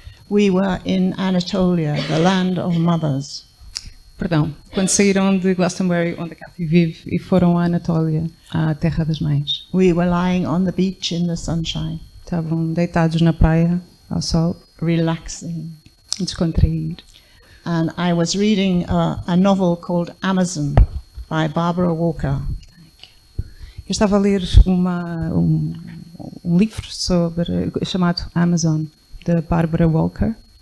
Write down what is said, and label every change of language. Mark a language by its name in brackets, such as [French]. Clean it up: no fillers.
[English] We were in Anatolia, the land of mothers. [Portuguese] Perdão, quando saíram de Glastonbury, onde a Cathy vive, e foram à Anatólia, à terra das mães. [English] We were lying on the beach in the sunshine. [Portuguese] Estavam deitados na praia, ao sol, [English] relaxing. [Portuguese] Descontrair. [English] And I was reading a novel called Amazon by Barbara Walker. [Portuguese] Eu estava a ler um livro chamado Amazon, de Barbara Walker.